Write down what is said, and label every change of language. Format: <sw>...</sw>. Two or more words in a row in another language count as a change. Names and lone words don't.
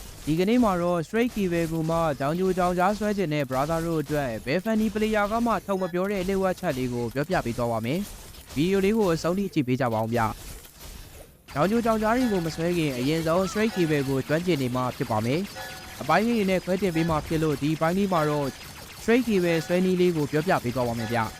<my>ဒီကနေ့မှာတော့ Straight Kiwi ကမှကြောင်ကြိုကြောင်ကြားဆွဲကျင်တဲ့ brother တို့အတွက်ဘယ်</my> <en>funny player</en> <my>ကမှထုံမပြောတဲ့လက်ဝက်ချက်လေးကိုပြောပြပေးသွားပါမယ်ဗီဒီယိုလေးကိုအဆုံးထိကြည့်ပေးကြပါအောင်ဗျကြောင်ကြိုကြောင်ကြားတွေကိုမဆွဲခင်အရင်ဆုံး Straight Kiwi ကိုကျွမ်းကျင်နေမှဖြစ်ပါမယ်အပိုင်းလေးနဲ့ခွဲတင်ပေးမှဖြစ်လို့ဒီပိုင်းလေးမှာတော့ Straight Kiwi ဆွဲနည်းလေးကိုပြောပြပေးသွားပါမယ်ဗျ</my>